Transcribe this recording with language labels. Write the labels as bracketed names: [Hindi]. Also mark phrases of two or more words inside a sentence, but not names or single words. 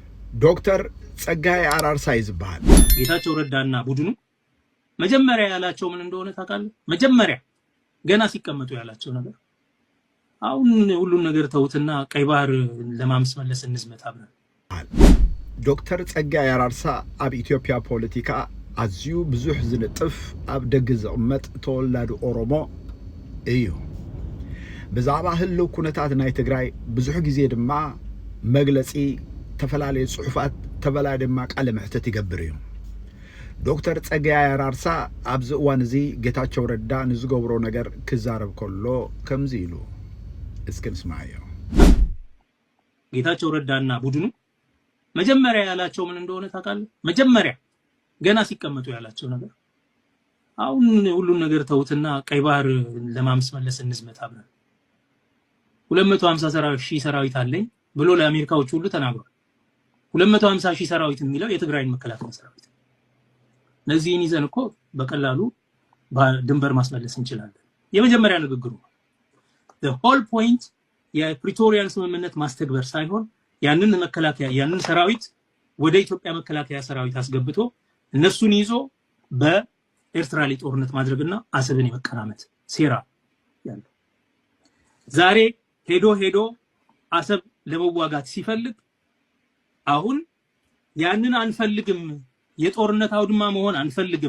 [Amharic] ዶክተር ጸጋይ አራርሳ ይዝባል ጌታቸው ረዳና ቡድኑ መጀመሪያ ያላቸው ምን እንደሆነ ታውቃለህ? መጀመሪያ ገና ሲቀመጡ ያላቸው ነገር አሁን ሁሉን ነገር ተውትና ቀይ ባህር ለማምስመለስ እንዝመት አብረን። [Tigrinya] ዶክተር ጸጋይ አራርሳ አብ ኢትዮጵያ ፖለቲካ አዝዩ ብዙሕ ዝልጥፍ አብ ደግ ዝቕመጥ ተወላዲ ኦሮሞ እዩ። ብዛዕባ ህልው ኩነታት ናይ ትግራይ ብዙሕ ግዜ ድማ መግለጺ ተፈላለየ ጽሑፋት ተበላይ ድማ ቃለ ምሕተት ይገብር እዩ። ዶክተር ጸጋይ አራርሳ ኣብዚ እዋን እዚ ጌታቸው ረዳ ንዝገብሮ ነገር ክዛረብ ከሎ ከምዚ ኢሉ እስኪ እንስማዮ። [Amharic] ጌታቸው ረዳና ቡድኑ መጀመሪያ ያላቸው ምን እንደሆነ ታውቃለህ? መጀመሪያ ገና ሲቀመጡ ያላቸው ነገር አሁን ሁሉን ነገር ተውትና ቀይ ባህር ለማምስመለስ እንዝመት አብረን 250,000 ሰራዊት አለኝ ብሎ ለአሜሪካዎች ሁሉ ተናግሯል። 250,000 ሰራዊት የሚለው የትግራይን መከላከያ ሰራዊት ለዚህን ይዘን እኮ በቀላሉ ድንበር ማስመለስ እንችላለን። የመጀመሪያ ንግግሩ [English] the whole point [Amharic] የፕሪቶሪያን ስምምነት ማስተግበር ሳይሆን ያንን መከላከያ ያንን ሰራዊት ወደ ኢትዮጵያ መከላከያ ሰራዊት አስገብቶ እነሱን ይዞ በኤርትራ ላይ ጦርነት ማድረግና አሰብን የመቀራመት ሴራ ያለው ዛሬ ሄዶ አሰብ ለመዋጋት ሲፈልግ አሁን ያንን አንፈልግም፣ የጦርነት አውድማ መሆን አንፈልግም፣